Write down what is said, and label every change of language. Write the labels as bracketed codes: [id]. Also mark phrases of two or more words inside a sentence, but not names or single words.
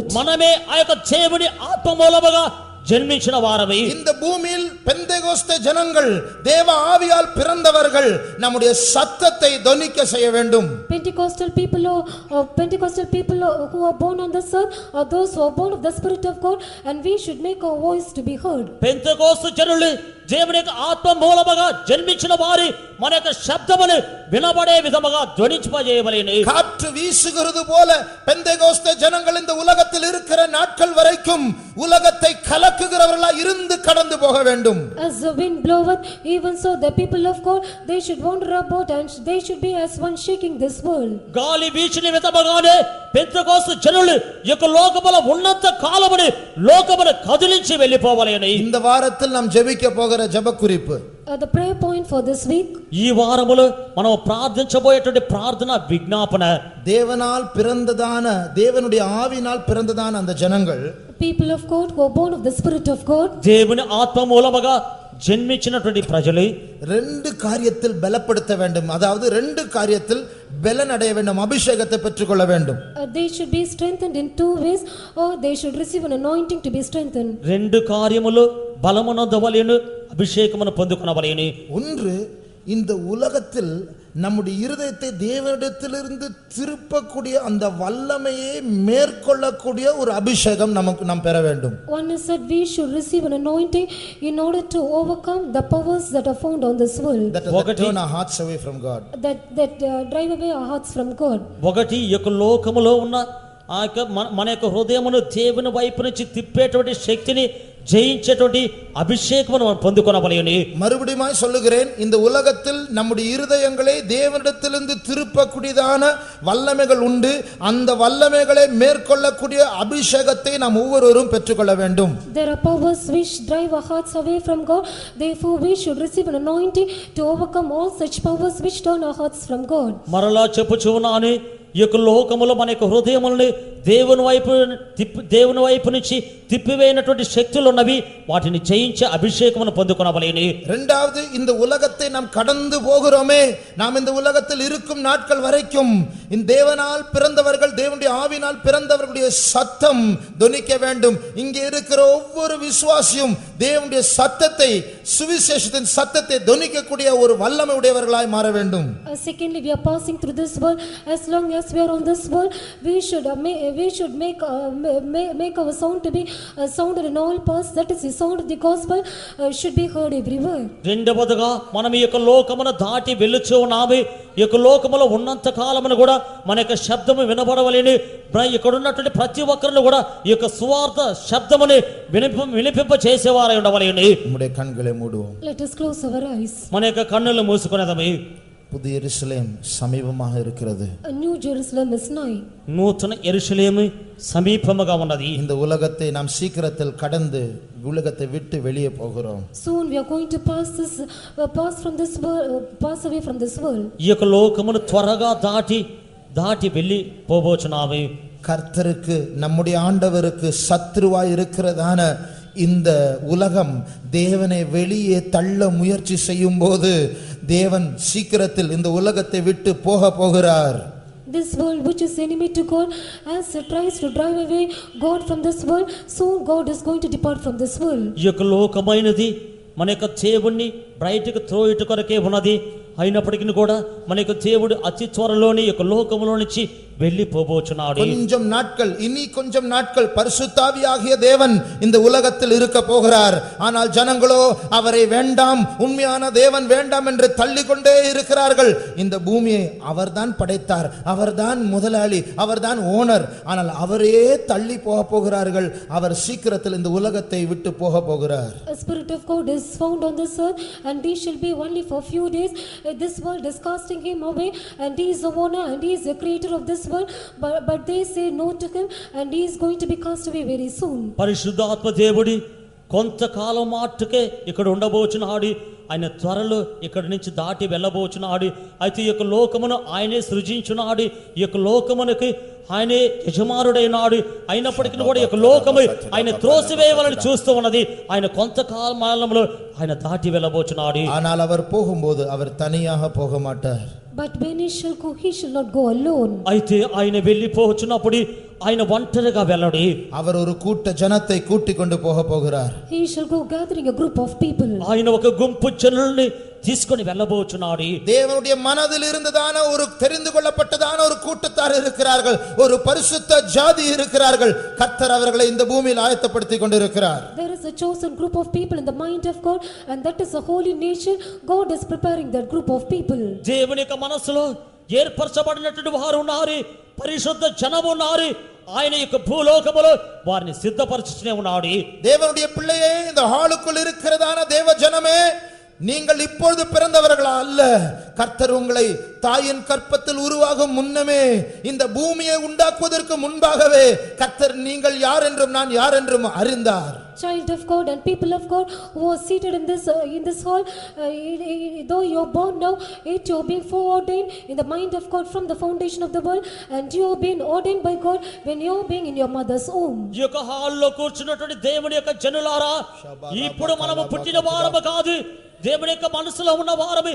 [te] మనమే ఆ యొక్క దేవుని ఆత్మ మూలముగా జన్మించిన వారమై, [ta] இந்த பூமியில் பெந்தேகோஸ்தே ஜனங்கள் தேவ ஆவியால் பிறந்தவர்கள் நம்முடைய சத்தத்தை தொனிக்க செய்ய வேண்டும். [en] Pentecostal people who are born on this earth are those who are born of the Spirit of God, and we should make our voice to be heard. [te] పెంతెకోస్తు జనులు దేవుని యొక్క ఆత్మ మూలముగా జన్మించిన వారి మన యొక్క శబ్దమును వినబడే విధముగా ధ్వనింపజేయవలెను. [ta] காற்று வீசுகிறது போல பெந்தேகோஸ்தே ஜனங்கள் இந்த உலகத்தில் இருக்கிற நாட்கள் வரைக்கும் உலகத்தை கலக்குகிறவர்களாய் இருந்து கடந்து போக வேண்டும். [en] As the wind bloweth, even so the people of God, they should wander about and they should be as one shaking this world. [te] గాలి వీచిన విధముగానే పెంతెకోస్తు జనులు ఈ యొక్క లోకముల ఉన్నంత కాలమును లోకమును కదిలించి వెళ్ళిపోవలెను. [ta] இந்த வாரத்தில் நாம் ஜெபிக்க போகிற ஜெப குறிப்பு, [en] The prayer point for this week, [te] ఈ వారములో మనం ప్రార్థించబోయేటువంటి ప్రార్థన విజ్ఞాపన, [ta] தேவனால் பிறந்ததான தேவனுடைய ஆவியினால் பிறந்ததான அந்த ஜனங்கள் [en] people of God who are born of the Spirit of God, [te] దేవుని ఆత్మ మూలముగా జన్మించినటువంటి ప్రజలు [ta] ரெண்டு காரியத்தில் பலப்படுத்த வேண்டும். அதாவது ரெண்டு காரியத்தில் பலன் அடைய வேண்டும், அபிஷேகத்தை பெற்றுக்கொள்ள வேண்டும். [en] they should be strengthened in two ways, or they should receive an anointing to be strengthened. [te] రెండు కార్యములు బలమునొందవలెను, అభిషేకమును పొందుకొనవలెను. [ta] ஒன்று, இந்த உலகத்தில் நம்முடைய இருதயத்தை தேவனிடத்திலிருந்து திருப்பக்கூடிய அந்த வல்லமையை மேற்கொள்ளக்கூடிய ஒரு அபிஷேகம் நாம் பெற வேண்டும். [en] One is that we should receive an anointing in order to overcome the powers that are found on this world, That turn our hearts away from God. that drive away our hearts from God. [te] ఒకటి ఈ యొక్క లోకములో ఉన్న ఆ యొక్క మన యొక్క హృదయమును దేవుని వైపు నుంచి తిప్పేటువంటి శక్తిని జయించేటువంటి అభిషేకమును మనం పొందుకొనవలెను. [ta] மறுபடியும் சொல்லுகிறேன், இந்த உலகத்தில் நம்முடைய இருதயங்களை தேவனிடத்திலிருந்து திருப்பக்கூடியதான வல்லமைகள் உண்டு. அந்த வல்லமைகளை மேற்கொள்ளக்கூடிய அபிஷேகத்தை நாம் ஒவ்வொருவரும் பெற்றுக்கொள்ள வேண்டும். [en] There are powers which drive our hearts away from God. Therefore we should receive an anointing to overcome all such powers which turn our hearts from God. [te] మరలా చెప్పుచున్నాను, ఈ యొక్క లోకములో మన యొక్క హృదయములని దేవుని వైపు నుంచి తిప్పివేయనటువంటి శక్తులు ఉన్నవి. వాటిని జయించే అభిషేకమును పొందుకొనవలెను. [ta] இரண்டாவது, இந்த உலகத்தை நாம் கடந்து போகிறோமே, நாம் இந்த உலகத்தில் இருக்கும் நாட்கள் வரைக்கும் இந்த தேவனால் பிறந்தவர்கள், தேவனுடைய ஆவினால் பிறந்தவர்களுடைய சத்தம் தொனிக்க வேண்டும். இங்கே இருக்கிற ஒவ்வொரு விசுவாசியும் தேவனுடைய சத்தத்தை, சுவிசேஷத்தின் சத்தத்தை தொனிக்கக்கூடிய ஒரு வல்லமை உடையவர்களாய் மாற வேண்டும். [en] Secondly, we are passing through this world. As long as we are on this world, we should make our sound to be sounded in all parts. That is, the sound of the gospel should be heard everywhere. [te] రెండవదిగా మనం ఈ యొక్క లోకమును దాటి వెళ్ళుచు ఉన్నాము. ఈ యొక్క లోకములో ఉన్నంత కాలమును కూడా మన యొక్క శబ్దము వినబడవలేని, ఇక్కడ ఉన్నటువంటి ప్రతి ఒక్కరిని కూడా ఈ యొక్క సువార్త శబ్దముని వినిపింప చేసేవారై ఉండవలేని. [ta] நம்முடைய கண்களை மூடுவோம். [en] Let us close our eyes. [te] మన యొక్క కన్నులు మూసుకునేదమే. [ta] புதிய எருசலேம் சமீபமாக இருக்கிறது. [en] A new Jerusalem is nigh. [te] నూతన యెరూషలేము సమీపముగా ఉన్నది. [ta] இந்த உலகத்தை நாம் சீக்கிரத்தில் கடந்து உலகத்தை விட்டு வெளியே போகிறோம். [en] Soon we are going to pass from this world, pass away from this world. [te] ఈ యొక్క లోకమును త్వరగా దాటి వెళ్ళి పోబోచున్నాము. [ta] கர்த்தருக்கு, நம்முடைய ஆண்டவருக்கு சத்ருவாய் இருக்கிறதான இந்த உலகம் தேவனை வெளியே தள்ள முயற்சி செய்யும் போது தேவன் சீக்கிரத்தில் இந்த உலகத்தை விட்டு போகிறார். [en] This world which is enemy to God, as it tries to drive away God from this world, soon God is going to depart from this world. [te] ఈ యొక్క లోకమైనది మన యొక్క దేవుణ్ణి బయటకు త్రోయుట కొరకే ఉన్నది. అయినప్పటికీ కూడా మన యొక్క దేవుడు అతి త్వరలోనే ఈ యొక్క లోకములో నుంచి వెళ్ళిపోబోచున్నాడు. [ta] கொஞ்சம் நாட்கள் பரிசுத்தாவியாகிய தேவன் இந்த உலகத்தில் இருக்க போகிறார். ஆனால் ஜனங்களோ அவரை வேண்டாம், உண்மையான தேவன் வேண்டாம் என்று தள்ளிக்கொண்டே இருக்கிறார்கள். இந்த பூமியை அவர்தான் படைத்தார், அவர்தான் முதலாளி, அவர்தான் ஓனர். ஆனால் அவரே தள்ளி போகிறார்கள். அவர் சீக்கிரத்தில் இந்த உலகத்தை விட்டு போகிறார். [en] A spirit of God is found on this earth, and he shall be only for few days. This world is casting him away, and he is the owner and he is the creator of this world, but they say no to him, and he is going to be cast away very soon. [te] పరిశుద్ధాత్మ దేవుడి కొంతకాలం మాటుకే ఇక్కడ ఉండబోచున్నాడు. ఆయన త్వరలో ఇక్కడి నుంచి దాటి వెళ్ళబోచున్నాడు. అయితే ఈ యొక్క లోకమును ఆయనే సృజించున్నాడు. ఈ యొక్క లోకమునకి ఆయనే యజమానుడైనాడు. అయినప్పటికీ కూడా ఈ యొక్క లోకము ఆయన త్రోసివేయవాలని చూస్తూ ఉన్నది. ఆయన కొంతకాలంలో ఆయన దాటి వెళ్ళబోచున్నాడు. [ta] ஆனால் அவர் போகும்போது அவர் தனியாக போக மாட்டார். [en] But when he shall go, he shall not go alone. [te] అయితే ఆయన వెళ్ళిపోవచ్చున్నప్పుడు ఆయన ఒంటరిగా వెళ్ళడు. [ta] அவர் ஒரு கூட்ட ஜனத்தை கூட்டிக் கொண்டு போகிறார். [en] He shall go gathering a group of people. [te] ఆయన ఒక గుంపు జనుల్ని తీసుకొని వెళ్ళబోచున్నాడు. [ta] தேவனுடைய மனதில் இருந்ததான ஒரு தெரிந்து கொள்ளப்பட்டதான ஒரு கூட்டத்தார் இருக்கிறார்கள், ஒரு பரிசுத்த ஜாதி இருக்கிறார்கள். கர்த்தர் அவர்களை இந்த பூமியில் ஆயத்தப்படுத்திக் கொண்டிருக்கிறார். [en] There is a chosen group of people in the mind of God, and that is a holy nation. God is preparing that group of people. [te] దేవుని యొక్క మనసులో ఏర్పరచబడినటువంటి వారు ఉన్నారు, పరిశుద్ధ జనము ఉన్నారు. ఆయన యొక్క భూలోకములో వారిని సిద్ధపరచునే ఉన్నాడు. [ta] தேவனுடைய பிள்ளையே, இந்த ஹாலுக்குள் இருக்கிறதான தேவ ஜனமே, நீங்கள் இப்பொழுது பிறந்தவர்களா அல்ல. கர்த்தர் உங்களை தாயின் கற்பத்தில் உருவாகும் முன்னமே, இந்த பூமியை உண்டாக்குவதற்கு முன்பாகவே கர்த்தர் நீங்கள் யார் என்றும் நான் யார் என்றும் அறிந்தார். [en] Child of God and people of God who are seated in this hall, though you are born now, yet you are being foreordained in the mind of God from the foundation of the world, and you are being ordained by God when you are being in your mother's womb. [te] ఈ యొక్క హాల్లో కూర్చున్నటువంటి దేవుని యొక్క జనులారా, ఇప్పుడు మనము పుట్టిన వారము కాదు, దేవుని యొక్క మనసులో ఉన్న వారము.